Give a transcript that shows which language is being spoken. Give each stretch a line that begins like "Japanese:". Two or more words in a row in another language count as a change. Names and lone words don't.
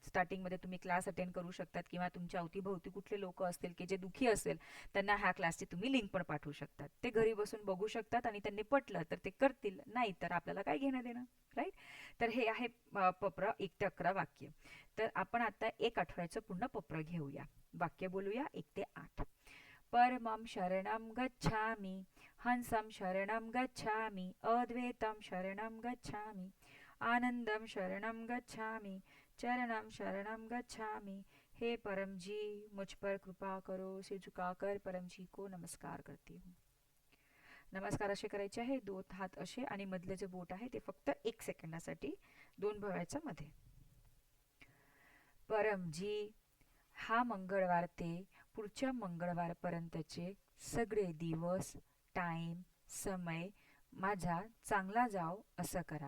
Marathi: स्टार्टिंगमध्ये तुम्ही क्लास अटेंड करू शकतात किंवा तुमच्या अवतीभोवती कुठले लोक असतील की जे दुखी असेल त्यांना ह्या क्लासची तुम्ही लिंक पण पाठवू शकतात. ते घरी बसून बघू शकतात आणि त्यांनी पटलं तर ते करतील, नाही तर आपल्याला काय घेणं देणं, राईट. तर हे आहे पप्र 1 ते 11 वाक्य. तर आपण आता 1 आठवड्याचं पूर्ण पप्र घेऊया. वाक्य बोलूया 1 ते 8.
Sanskrit: परमं शरणं गच्छामि, हंसं शरणं गच्छामि, अद्वैतं शरणं गच्छामि, आनंदं शरणं गच्छामि, चरणं शरणं गच्छामि.
Hindi: हे परम जी, मुझ पर कृपा करो. से झुकाकर परम जी को नमस्कार करती हूँ.
Marathi: नमस्कार असे करायचे आहे. 2 हात असे आणि मधले जे बोट आहे ते फक्त 1 सेकंदासाठी 2 भव्याच्या मध्ये. परम जी, हा मंगळवार ते पुढच्या मंगळवारपर्यंतचे सगळे दिवस, टाइम, समय माझा चांगला जाव असं करा.